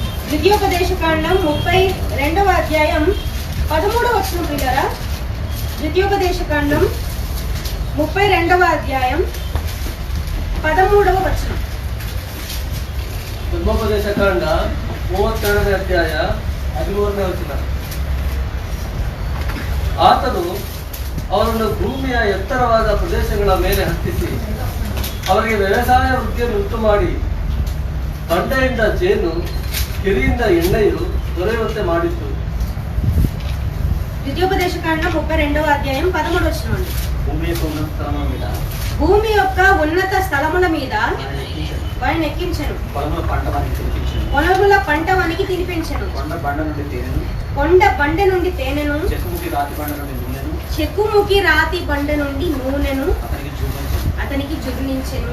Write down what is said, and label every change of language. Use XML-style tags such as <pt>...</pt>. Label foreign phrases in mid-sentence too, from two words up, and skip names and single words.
<te>ద్వితీయోపదేశకాండం 32వ అధ్యాయం 13వ వచనం పిల్లరా. ద్వితీయోపదేశకాండం 32వ అధ్యాయం 13వ వచనం.</te> <kn>ಧರ್ಮೋಪದೇಶಕಾಂಡ 32ನೇ ಅಧ್ಯಾಯ 13ನೇ ವಚನ. ಆತನು ಅವರನ್ನು ಭೂಮಿಯ ಎತ್ತರವಾದ ಪ್ರದೇಶಗಳ ಮೇಲೆ ಹತ್ತಿಸಿ ಅವರಿಗೆ ವ್ಯವಸಾಯ ವೃತ್ತಿಯನ್ನು ಉಂಟು ಮಾಡಿ ಬಂಡೆಯಿಂದ ಜೇನು ಕೆರೆಯಿಂದ ಎಣ್ಣೆಯು ದೊರೆಯುವಂತೆ ಮಾಡಿತ್ತು.</kn> <te>ద్వితీయోపదేశకాండం 32వ అధ్యాయం 13వ వచనం అండి. భూమి యొక్క ఉన్నత స్థలముల మీద భూమి యొక్క ఉన్నత స్థలముల మీద వారిని ఎక్కించెను. పొలముల పంట వానికి తినిపించెను. కొండ బండ నుండి తేనెను, చెక్కుముకి రాతి బండ నుండి నూనెను అతనికి జుర్నించెను.</te>